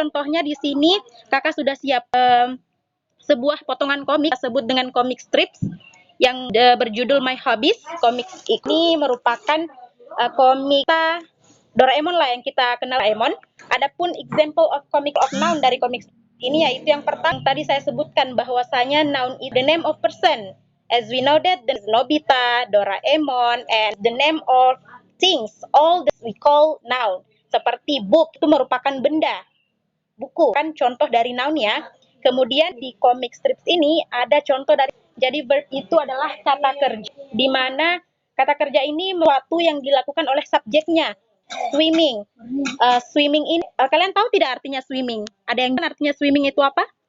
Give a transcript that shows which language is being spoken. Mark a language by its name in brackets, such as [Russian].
[Indonesian] Contohnya di sini Kakak sudah siap sebuah potongan komik disebut dengan komik strips yang berjudul My Hobbies. Komik ini merupakan komik Doraemon lah yang kita kenal Doraemon. Adapun [English] example of comic of noun [Indonesian] dari komik ini yaitu yang pertama tadi saya sebutkan bahwasanya [English] noun is the name of person. As we know that the Nobita, Doraemon, and the name of things, all that we call noun. [Indonesian] Seperti book itu merupakan benda, buku kan contoh dari noun ya. Kemudian di comic strips ini ada contoh dari jadi verb itu adalah kata kerja di mana kata kerja ini sesuatu yang dilakukan oleh subjeknya. Swimming. Swimming ini kalian tahu tidak artinya swimming? Ada yang artinya swimming itu apa?